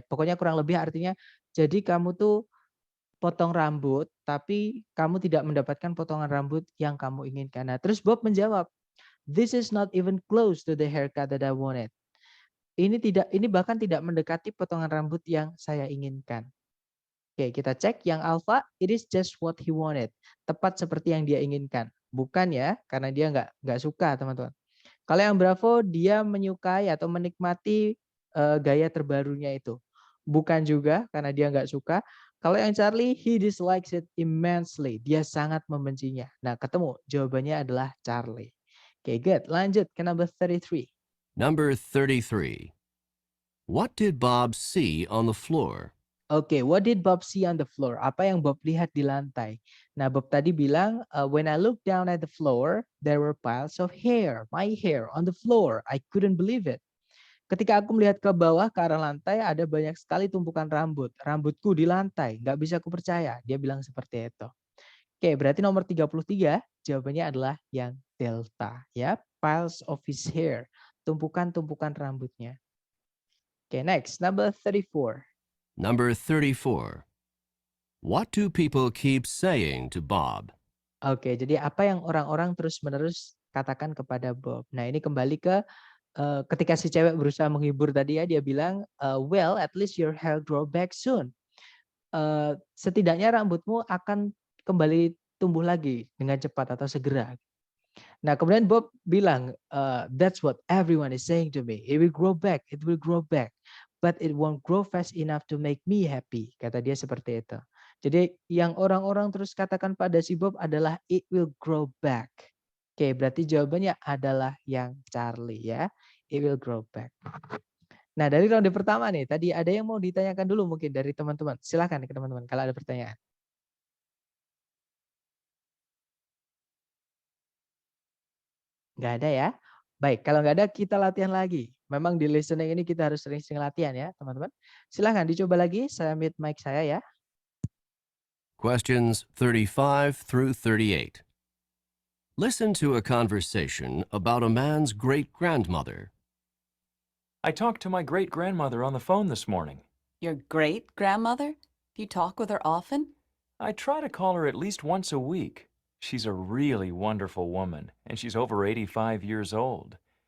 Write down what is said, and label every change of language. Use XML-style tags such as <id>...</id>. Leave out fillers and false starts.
<id>Pokoknya kurang lebih artinya, jadi kamu tuh potong rambut, tapi kamu tidak mendapatkan potongan rambut yang kamu inginkan. Nah, terus Bob menjawab,</id> <en>this is not even close to the haircut that I wanted.</en> <id>Ini bahkan tidak mendekati potongan rambut yang saya inginkan. Oke, kita cek yang alpha,</id> <en>it is just what he wanted.</en> <id>Tepat seperti yang dia inginkan. Bukan ya, karena dia nggak suka, teman-teman. Kalau yang bravo, dia menyukai atau menikmati gaya terbarunya itu. Bukan juga, karena dia nggak suka. Kalau yang Charlie,</id> <en>he dislikes it immensely.</en> <id>Dia sangat membencinya. Nah, ketemu. Jawabannya adalah Charlie. Oke, good. Lanjut ke number 33. Number 33. What did Bob see on the floor?</id> <en>Oke, what did Bob see on the floor?</en> <id>Apa yang Bob lihat di lantai? Nah, Bob tadi bilang,</id> <en>when I looked down at the floor, there were piles of hair, my hair on the floor. I couldn't believe it.</en> <id>Ketika aku melihat ke bawah ke arah lantai, ada banyak sekali tumpukan rambut. Rambutku di lantai, nggak bisa aku percaya. Dia bilang seperti itu. Oke, berarti nomor 33, jawabannya adalah yang delta.</id> <en>Ya, piles of his hair.</en> <id>Tumpukan-tumpukan rambutnya.</id> <en>Oke, next, number 34. Number 34. What do people keep saying to Bob?</en> <id>Oke, jadi apa yang orang-orang terus-menerus katakan kepada Bob? Nah, ini kembali ke ketika si cewek berusaha menghibur tadi ya, dia bilang,</id> <en>well, at least your hair grow back soon.</en> <id>Setidaknya rambutmu akan kembali tumbuh lagi dengan cepat atau segera. Nah, kemudian Bob bilang,</id> <en>that's what everyone is saying to me. It will grow back, it will grow back. But it won't grow fast enough to make me happy.</en> <id>Kata dia seperti itu. Jadi yang orang-orang terus katakan pada si Bob adalah</id> <en>it will grow back.</en> <id>Oke, berarti jawabannya adalah yang Charlie ya.</id> <en>It will grow back.</en> <id>Nah, dari ronde pertama nih, tadi ada yang mau ditanyakan dulu mungkin dari teman-teman. Silakan ke teman-teman kalau ada pertanyaan. Nggak ada ya? Baik, kalau nggak ada kita latihan lagi. Memang di listening ini kita harus sering-sering latihan ya, teman-teman. Silahkan dicoba lagi, saya mute mic saya ya.</id> <en>Questions 35 through 38. Listen to a conversation about a man's great-grandmother. I talked to my great-grandmother on the phone this morning. Your great-grandmother? Do you talk with her often? I try to call her at least once a week. She's a really wonderful woman, and she's over 85 years old.</en>